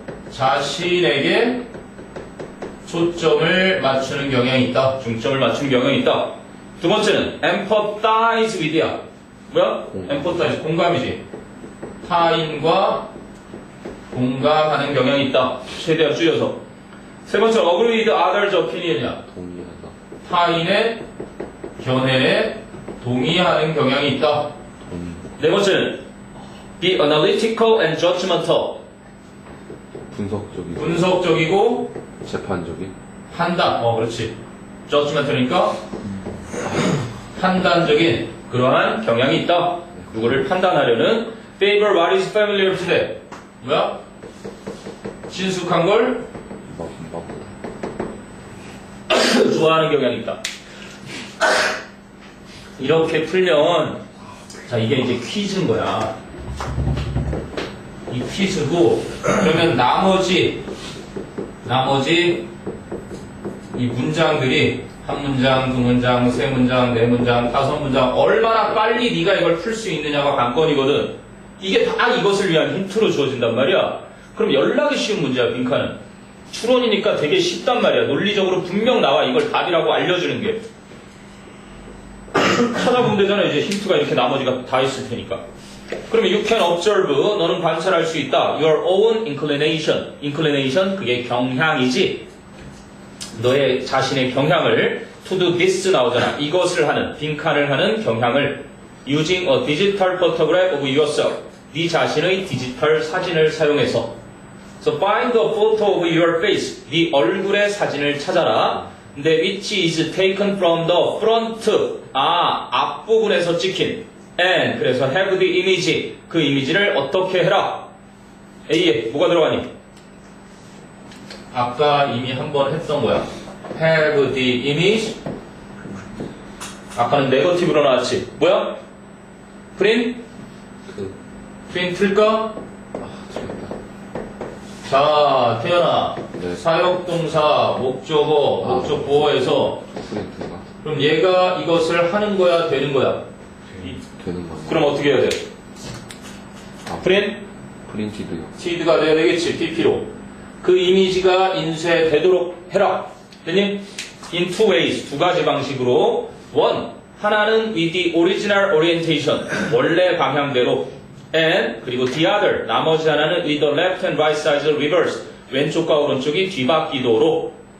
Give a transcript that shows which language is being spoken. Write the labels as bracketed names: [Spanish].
[Korean] 자신에게 초점을 맞추는 경향이 있다. 중점을 맞추는 경향이 있다. 두 번째는 [English] empathize with [Korean] 야. 뭐야? empathize, 공감이지. 타인과 공감하는 경향이 있다. 최대한 줄여서. 세 번째는 [English] agree with others' opinion이야. [Korean] 동의하다. 타인의 견해에 동의하는 경향이 있다. 동의. 네 번째는 [English] be analytical and judgmental. [Korean] 분석적이고. 분석적이고 재판적인. 판단. 그렇지. judgmental이니까 판단적인 그러한 경향이 있다. 누구를 판단하려는 [English] favor what is familiar to them. [Korean] 뭐야? 친숙한 걸 좋아하는 경향이 있다. 이렇게 풀면 자 이게 이제 퀴즈인 거야. 이 퀴즈고 그러면 나머지 이 문장들이 한 문장, 두 문장, 세 문장, 네 문장, 다섯 문장 얼마나 빨리 네가 이걸 풀 수 있느냐가 관건이거든. 이게 다 이것을 위한 힌트로 주어진단 말이야. 그럼 연락이 쉬운 문제야, 빈칸은. 추론이니까 되게 쉽단 말이야. 논리적으로 분명 나와. 이걸 답이라고 알려주는 게. 찾아보면 되잖아. 이제 힌트가 이렇게 나머지가 다 있을 테니까. 그러면 [English] you can observe. [Korean] 너는 관찰할 수 있다. [English] Your own inclination. [Korean] inclination 그게 경향이지. 너의 자신의 경향을 [English] to do this [Korean] 나오잖아. 이것을 하는, 빈칸을 하는 경향을 [English] using a digital photograph of yourself. [Korean] 네 자신의 디지털 사진을 사용해서. [English] So find a photo of your face. [Korean] 네 얼굴의 사진을 찾아라. 근데 [English] which is taken from the front. [Korean] 앞부분에서 찍힌. [English] And [Korean] 그래서 [English] have the image. [Korean] 그 이미지를 어떻게 해라. A에 뭐가 들어가니? 아까 이미 한번 했던 거야. [English] Have the image. [Korean] 아까는 네거티브로 나왔지. 뭐야? 프린트? 프린트일까? 틀렸다. 자, 태연아. 네. 사역동사, 목적어, 목적 보어에서 프린트가 그럼 얘가 이것을 하는 거야, 되는 거야? 되는 거네. 그럼 어떻게 해야 돼? 프린트? 프린티드요. 티드가 돼야 되겠지, PP로. 그 이미지가 인쇄되도록 해라. 됐니? [English] In two ways, [Korean] 두 가지 방식으로. [English] One, [Korean] 하나는 [English] with the original orientation, [Korean] 원래 방향대로. [English] And, [Korean] 그리고 [English] the other, [Korean] 나머지 하나는 [English] with the left and right sides reverse, [Korean] 왼쪽과 오른쪽이 뒤바뀌도록.